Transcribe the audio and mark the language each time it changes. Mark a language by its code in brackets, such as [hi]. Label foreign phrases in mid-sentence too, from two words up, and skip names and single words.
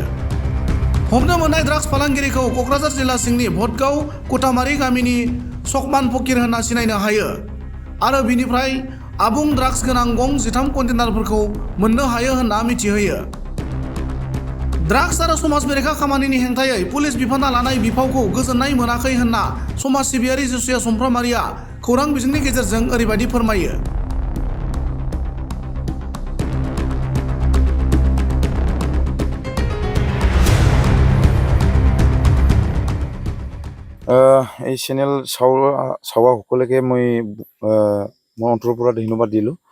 [brx] हमनो मोननाय ड्राग्स फालांगिरिखौ क'क्राझार जिल्ला सिंनि भटगाव कुटामारि गामिनि सकमान फकीर होनना सिनायनो हायो आरो बिनिफ्राय आबुं ड्राग्स गोनां गं 13 कन्टेनारफोरखौ मोननो हायो होनना मिथिहोयो। ड्राग्स आरो समाज बेरेखा खामानिनि हेंथायै पुलिस बिफाना लानाय बिफावखौ गोजोननाय मोनाखै होनना समाज सिबियारि जिसुया सुमफ्रामारिया खौरां बिजोंनि गेजेरजों ओरैबायदि फोरमायो। [as] এই চেনেল চাওয়া সকলোকে মই মোৰ অন্তৰৰ পৰা ধন্যবাদ দিলোঁ।